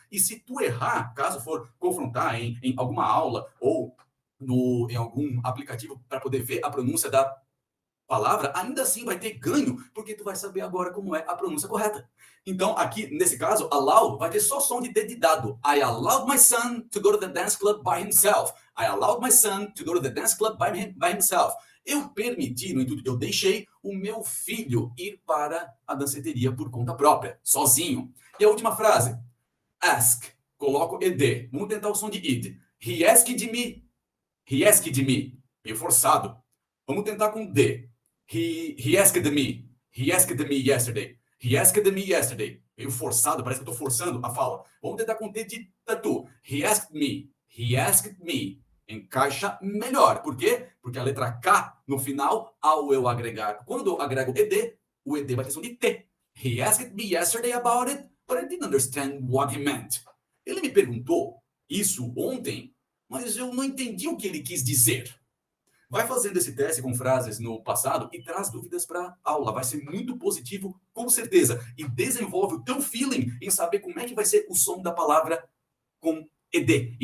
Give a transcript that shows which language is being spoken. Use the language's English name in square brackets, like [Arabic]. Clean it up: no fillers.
[Portuguese] E se tu errar, caso for confrontar em alguma aula ou em algum aplicativo para poder ver a pronúncia da palavra, ainda assim vai ter ganho, porque tu vai saber agora como é a pronúncia correta. Então, aqui, nesse caso, allow vai ter só som de D de dado. [English] I allowed my son to go to the dance club by himself. I allowed my son to go to the dance club by himself. [Portuguese] Eu permiti, no intuito, eu deixei o meu filho ir para a danceteria por conta própria, sozinho. E a última frase, ask, coloco ed. Vamos tentar o som de id. [English] He asked me. He asked me. [Portuguese] Meio forçado. Vamos tentar com D. [English] He asked me. He asked me yesterday. He asked me yesterday. [Portuguese] Meio forçado, parece que eu estou forçando a fala. Vamos tentar com D de tatu. [English] He asked me. He asked me. [Portuguese] Encaixa melhor. Por quê? Porque a letra K no final, ao eu agregar, quando eu agrego ed, o ed vai ter som de T. [English] He asked me yesterday about it, but I didn't understand what he meant. [Portuguese] Ele me perguntou isso ontem, mas eu não entendi o que ele quis dizer. Vai fazendo esse teste com frases no passado e traz dúvidas para a aula. Vai ser muito positivo, com certeza. E desenvolve o teu feeling em saber como é que vai ser o som da palavra com ed.